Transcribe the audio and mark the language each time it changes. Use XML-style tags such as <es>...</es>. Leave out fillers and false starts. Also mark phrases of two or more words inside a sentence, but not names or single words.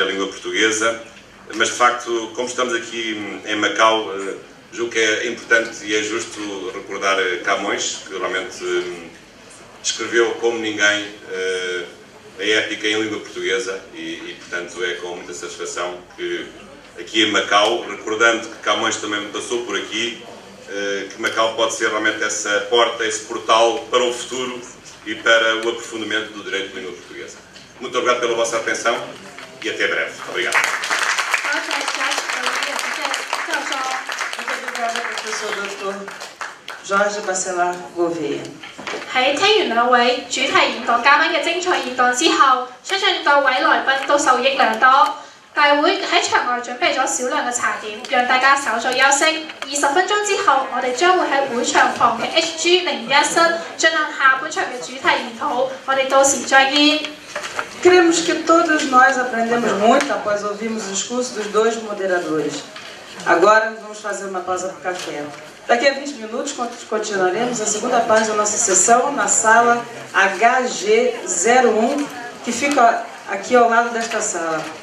<pt>língua portuguesa, mas de facto, como estamos aqui em Macau, julgo que é importante e é justo recordar Camões, que realmente escreveu como ninguém a épica em língua portuguesa e portanto é com muita satisfação que aqui em Macau, recordando que Camões também passou por aqui, que Macau pode ser realmente essa porta, esse portal para o futuro e para o aprofundamento do direito de língua portuguesa. Muito obrigado pela vossa atenção e até breve. Obrigado. Muito obrigada, professor Dr. Jorge Bacelar Gouveia.</pt> <yue>喺聽完兩位主題演講嘉賓嘅精彩演講之後，相信各位來賓都受益良多。大會喺場外準備咗少量嘅茶點，讓大家稍作休息。20分鐘之後，我哋將會喺會場旁嘅 HG01 室進行下半場嘅主題研討。我哋到時再見。</yue> <pt>Cremos que todos nós aprendemos muito após ouvirmos o discurso dos dois moderadores. Agora vamos fazer uma pausa para o café. Daqui a 20 minutos continuaremos a segunda parte da nossa sessão na sala HG01, que fica aqui ao lado desta sala.</pt>